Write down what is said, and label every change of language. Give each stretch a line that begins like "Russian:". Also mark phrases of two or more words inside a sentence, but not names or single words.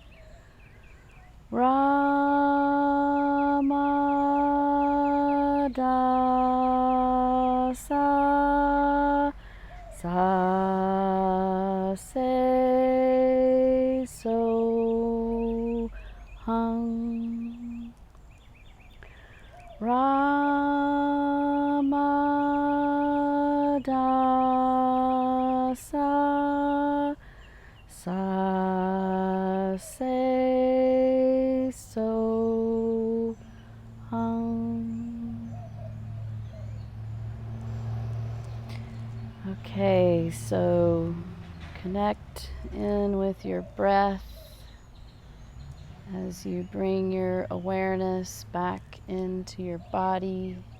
Punjabi: ਰਾਮਦਾਸ ਸਾ ਸੇ ਸੋ ਹੰ. ਰਾਮਦਾਸ ਸਾ ਸੇ ਸੋ ਹੰ.
English: Okay, so connect in with your breath as you bring your awareness back into your body,